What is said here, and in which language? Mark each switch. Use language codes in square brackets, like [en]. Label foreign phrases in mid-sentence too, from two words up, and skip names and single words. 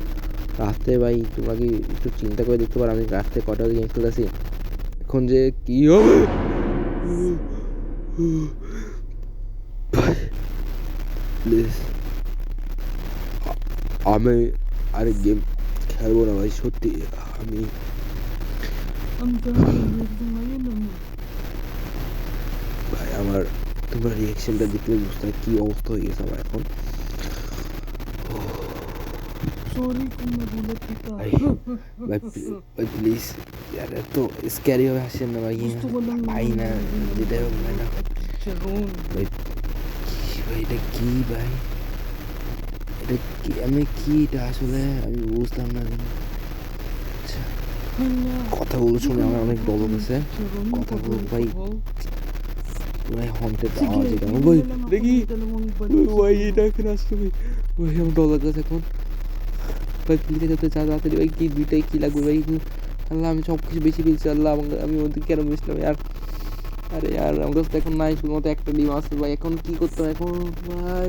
[bn] রাতে ভাই তোমরা কি একটু চিন্তা করে দেখতে পারো আমি রাতে কটা গেম খেলতেছি এখন যে কী হবে। প্লিজ আমি আরে গেম খেলবো না ভাই সত্যি। আমি [tl] Ang dami nito ngayon naman. [bn] ভাই আমার তোমার রিয়াকশনটা দেখলে বুঝতে হয় কী অবস্থা হয়ে গেছে আমার এখন। [tl] Sorry kung nagulat kita. [bn] ভাই ভাই ভাই প্লিজ यार এত স্ক্যারি হবে হাসেন না ভাই। [tl] Gusto ko lang [bn] ভাই না যেটা হোক ভাই না [tl] Sharon. [bn] ভাই কি ভাই এটা কি ভাই, এটা কি আমি কি এটা আসলে আমি বুঝলাম না। আচ্ছা [tl] Hala. [bn] কথাগুলো শুনে আমার অনেক ডর লাগছে। [tl] Sharon, [bn] কথাগুলো [tl] pag- [bn] ভাই [tl] pag- [bn] ভাই হন্টেড [tl] Sige, [bn] আওয়াজ এটা [tl] bigyan [bn] ভাই [tl] mo lang ako [bn] দেখি [tl] ng dalawang balot [bn] ভাই [tl] siguro. [bn] এটা এখানে আসছে ভাই। ভাই আমার ডর লাগছে এখন ভাই প্লিজ এত তাড়াতাড়ি ভাই কি দুইটাই কি লাগবে ভাই। আল্লাহ আমি সব কিছু বেশি ফেলছি আল্লাহ আমাকে, আমি ওদের কেন মিশলাম আর। আরে আর আমার কাছে তো এখন নাই শুধুমাত্র একটা ডিম আছে ভাই, এখন কি করতে হবে এখন ভাই।